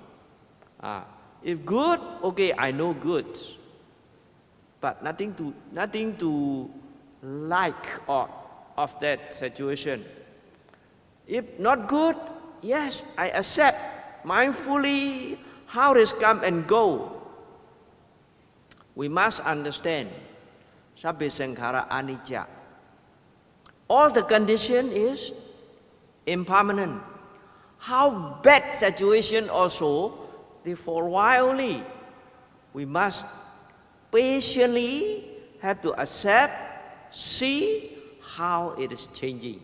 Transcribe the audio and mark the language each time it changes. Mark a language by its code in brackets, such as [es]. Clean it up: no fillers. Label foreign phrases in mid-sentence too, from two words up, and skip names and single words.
[en] If good, okay, I know good, but nothing to of that situation. If not good, yes, I accept mindfully how it come and go. We must understand [pi] sabbe sankhara anicca. [en] All the condition is impermanent. How bad situation also, for a while only. We must patiently have to accept, see how it is changing.